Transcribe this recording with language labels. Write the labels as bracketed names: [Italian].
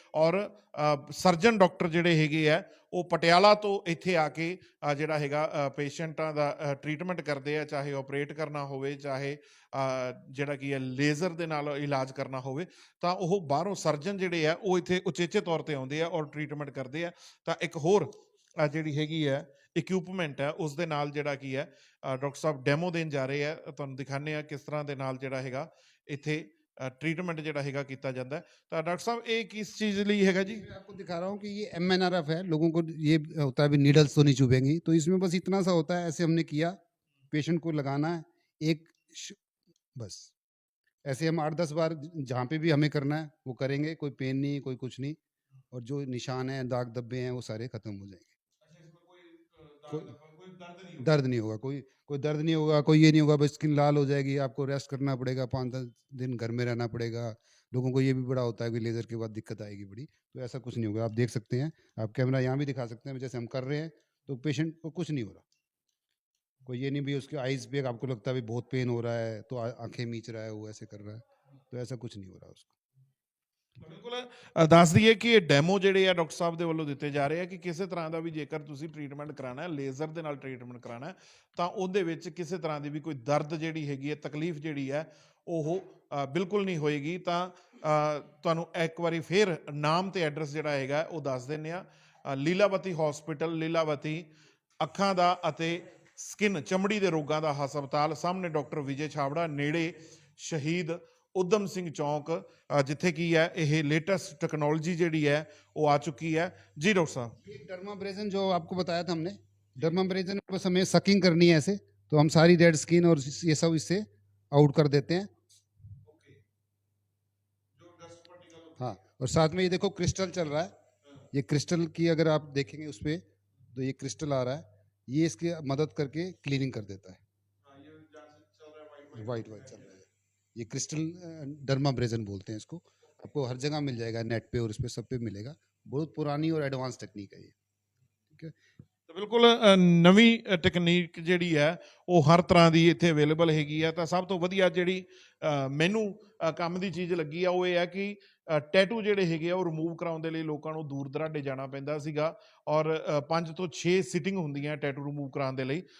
[Punjabi] ਔਰ surgeon doctor ਜਿਹੜੇ ਹੈਗੇ ਆ ਉਹ ਪਟਿਆਲਾ ਤੋਂ ਇੱਥੇ ਆ ਕੇ ਜਿਹੜਾ ਹੈਗਾ ਪੇਸ਼ੈਂਟਾਂ ਦਾ ਟ੍ਰੀਟਮੈਂਟ ਕਰਦੇ ਆ, ਚਾਹੇ ਆਪਰੇਟ ਕਰਨਾ ਹੋਵੇ, ਚਾਹੇ ਜਿਹੜਾ ਕੀ ਹੈ ਲੇਜ਼ਰ ਦੇ ਨਾਲ ਇਲਾਜ ਕਰਨਾ ਹੋਵੇ, ਤਾਂ ਉਹ ਬਾਹਰੋਂ ਸਰਜਨ ਜਿਹੜੇ ਆ ਉਹ ਇੱਥੇ ਉਚੇਚੇ ਤੌਰ ਤੇ ਆਉਂਦੇ ਆ ਔਰ ਟ੍ਰੀਟਮੈਂਟ ਕਰਦੇ ਆ। ਤਾਂ ਇੱਕ ਹੋਰ ਜਿਹੜੀ ਹੈਗੀ ਹੈ ਇਕਵਿਪਮੈਂਟ ਹੈ ਉਸ ਦੇ ਨਾਲ ਜਿਹੜਾ ਕੀ ਹੈ ਡਾਕਟਰ ਸਾਹਿਬ ਡੈਮੋ ਦੇਣ ਜਾ ਰਹੇ ਆ। ਤੁਹਾਨੂੰ ਦਿਖਾਉਂਦੇ ਆ ਕਿਸ ਤਰ੍ਹਾਂ ਦੇ ਨਾਲ ਜਿਹੜਾ ਹੈਗਾ ਇੱਥੇ ट्रीटमेंट ਜਿਹੜਾ ਹੈਗਾ ਕੀਤਾ ਜਾਂਦਾ ਹੈ। ਤਾਂ ਡਾਕਟਰ ਸਾਹਿਬ ਇਹ [Hindi] किस चीज [Punjabi] ਲਈ ਹੈਗਾ जी? [Hindi] मैं आपको दिखा रहा हूँ कि ये MNRF है, लोगों को ये होता है भी नीडल्स तो नहीं चुभेंगी, तो इसमें बस इतना सा होता है, ऐसे हमने किया, पेशेंट को लगाना है बस ऐसे हम 8-10 बार जहाँ पे भी हमें करना है वो करेंगे, कोई पेन नहीं, कोई कुछ नहीं, और जो निशान है, दाग धब्बे हैं, वो सारे खत्म हो जाएंगे। दर्द नहीं होगा, कोई दर्द नहीं होगा, कोई ये नहीं होगा बस स्किन लाल हो जाएगी, आपको रेस्ट करना पड़ेगा, 5-10 दिन घर में रहना पड़ेगा। लोगों को ये भी बड़ा होता है कि लेज़र के बाद दिक्कत आएगी बड़ी, तो ऐसा कुछ नहीं होगा। आप देख सकते हैं, आप कैमरा यहाँ भी दिखा सकते हैं, जैसे हम कर रहे हैं तो पेशेंट को कुछ नहीं हो रहा। कोई ये नहीं भी उसके आइज़ पे आपको लगता है भी बहुत पेन हो रहा है तो आंखें मीच रहा है, वो ऐसे कर रहा है, तो ऐसा कुछ नहीं हो रहा उसको। [Punjabi] ਬਿਲਕੁਲ ਦੱਸ ਦਈਏ ਕਿ ਇਹ ਡੈਮੋ ਜਿਹੜੇ ਆ ਡਾਕਟਰ ਸਾਹਿਬ ਦੇ ਵੱਲੋਂ ਦਿੱਤੇ ਜਾ ਰਹੇ ਆ ਕਿ ਕਿਸੇ ਤਰ੍ਹਾਂ ਦਾ ਵੀ ਜੇਕਰ ਤੁਸੀਂ ਟ੍ਰੀਟਮੈਂਟ ਕਰਾਉਣਾ ਹੈ, ਲੇਜ਼ਰ ਦੇ ਨਾਲ ਟ੍ਰੀਟਮੈਂਟ ਕਰਾਉਣਾ ਹੈ, ਤਾਂ ਉਹਦੇ ਵਿੱਚ ਕਿਸੇ ਤਰ੍ਹਾਂ ਦੀ ਵੀ ਕੋਈ ਦਰਦ ਜਿਹੜੀ ਹੈਗੀ ਹੈ, ਤਕਲੀਫ ਜਿਹੜੀ ਹੈ ਉਹ ਬਿਲਕੁਲ ਨਹੀਂ ਹੋਏਗੀ। ਤਾਂ ਤੁਹਾਨੂੰ ਇੱਕ ਵਾਰੀ ਫੇਰ ਨਾਮ ਤੇ ਐਡਰੈਸ ਜਿਹੜਾ ਹੈਗਾ ਉਹ ਦੱਸ ਦਿੰਦੇ ਆ। ਲੀਲਾਵਤੀ ਹਸਪੀਟਲ, ਲੀਲਾਵਤੀ ਅੱਖਾਂ ਦਾ ਅਤੇ ਸਕਿਨ ਚਮੜੀ ਦੇ ਰੋਗਾਂ ਦਾ ਹਸਪਤਾਲ, ਸਾਹਮਣੇ ਡਾਕਟਰ ਵਿਜੇ ਛਾਬੜਾ, ਨੇੜੇ ਸ਼ਹੀਦ ਉਦਮ ਸਿੰਘ ਚੌਂਕ, ਜਿੱਥੇ ਕੀ ਹੈ ਇਹ लेटेस्ट टेक्नोलॉजी ਜਿਹੜੀ ਹੈ ਉਹ [Hindi] आ चुकी है जी। डॉक्टर साहब ये डर्माब्रेजन जो आपको बताया था हमने, डर्माब्रेजन बस हमें सकिंग करनी है ऐसे, तो हम सारी डेड स्किन और ये सब इससे आउट कर देते हैं। हाँ, और साथ में ये देखो क्रिस्टल चल रहा है, ये क्रिस्टल की अगर आप देखेंगे उस पर तो ये क्रिस्टल आ रहा है, ये इसकी मदद करके क्लीनिंग कर देता है। वाइट वाइट चल रहा है, ये क्रिस्टल डर्माब्रेजन बोलते हैं इसको। आपको हर जगह मिल जाएगा, नेट पे और इस पे सब पे मिलेगा। बहुत पुरानी और एडवांस टेक्निक है ये, ठीक है। [Punjabi] ਤਾਂ ਬਿਲਕੁਲ ਨਵੀਂ ਟੈਕਨੀਕ ਜਿਹੜੀ ਹੈ ਉਹ ਹਰ ਤਰ੍ਹਾਂ ਦੀ ਇੱਥੇ ਅਵੇਲੇਬਲ ਹੈਗੀ ਆ। ਤਾਂ ਸਭ ਤੋਂ ਵਧੀਆ ਜਿਹੜੀ ਮੈਨੂੰ ਕੰਮ ਦੀ ਚੀਜ਼ ਲੱਗੀ ਆ ਉਹ ਇਹ ਹੈ ਕਿ ਟੈਟੂ ਜਿਹੜੇ ਹੈਗੇ ਆ ਉਹ ਰਿਮੂਵ ਕਰਾਉਣ ਦੇ ਲਈ ਲੋਕਾਂ ਨੂੰ ਦੂਰ ਦਰਾਡੇ ਜਾਣਾ ਪੈਂਦਾ ਸੀਗਾ, ਔਰ 5 ਤੋਂ 6 ਸਿਟਿੰਗ ਹੁੰਦੀਆਂ ਟੈਟੂ ਰਿਮੂਵ ਕਰਾਉਣ ਦੇ ਲਈ।